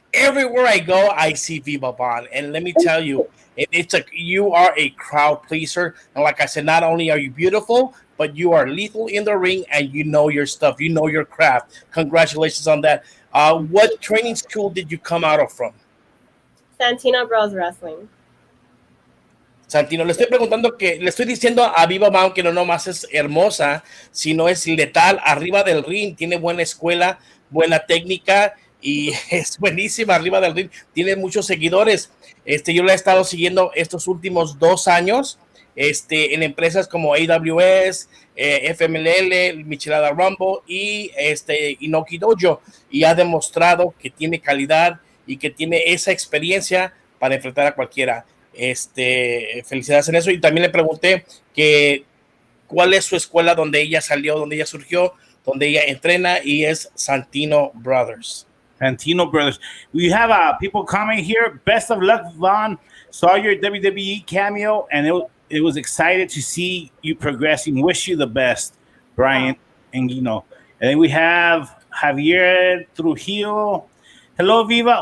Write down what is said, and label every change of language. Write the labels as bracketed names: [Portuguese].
[English] Everywhere I go, I see Viva Bon. And let me tell you, you are a crowd pleaser. And like I said, not only are you beautiful, but you are lethal in the ring and you know your stuff. You know your craft. Congratulations on that. What training school did you come out of from? Santino Bros Wrestling. [Spanish] Santino, le estoy diciendo a Viva Mount que no nomás es hermosa, sino es letal arriba del ring, tiene buena escuela, buena técnica y es buenísima arriba del ring, tiene muchos seguidores. Yo la he estado siguiendo estos últimos 2 años, en empresas como AWS, FMLL, Michelada Rumble y Inoki Dojo, y ha demostrado que tiene calidad y que tiene esa experiencia para enfrentar a cualquiera. Felicidades en eso. Y también le pregunté que cuál es su escuela donde ella salió, donde ella surgió, donde ella entrena, y es Santino Brothers. Santino Brothers. [English] We have people comment here. Best of luck, Vaughn. Saw your WWE cameo, and it was excited to see you progressing. Wish you the best, Brian Anguino. And then we have Javier Trujillo. Hello, Viva.